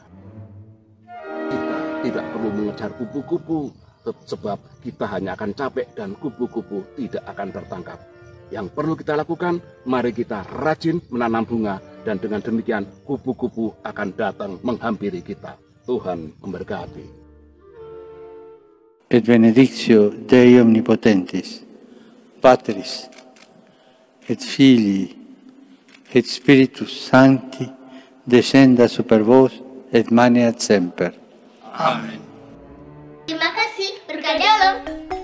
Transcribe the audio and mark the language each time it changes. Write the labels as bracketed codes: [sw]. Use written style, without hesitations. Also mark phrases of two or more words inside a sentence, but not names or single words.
[id] Kita tidak perlu mengejar kupu-kupu, sebab kita hanya akan capek dan kupu-kupu tidak akan tertangkap. Yang perlu kita lakukan, mari kita rajin menanam bunga, dan dengan demikian kupu-kupu akan datang menghampiri kita. Tuhan memberkati. [la] Et benedictio Dei omnipotentis, Patris, et Filii, et Spiritus Sancti, descenda super vos, et maneat semper. [id] Amen. Terima kasih, berkah dalam.